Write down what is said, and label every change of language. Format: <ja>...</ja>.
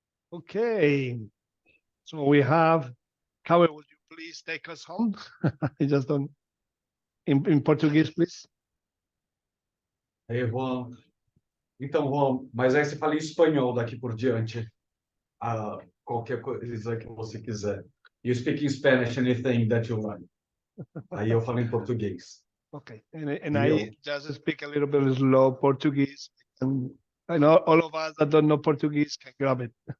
<en>Okay, so we have Caue, would you please take us home? I just don't in Portuguese, please.</en> <pt>Aí, Juan. Então, Juan, mas aí você fala em espanhol daqui por diante, qualquer coisa que você quiser.</pt> <en>You speak in Spanish, anything that you want.</en> <pt>Aí eu falo em português.</pt> <en>Okay, and</en> <pt>E</pt> <en>I just speak a little bit slow Portuguese, and I know all of us that don't know Portuguese can grab it.</en>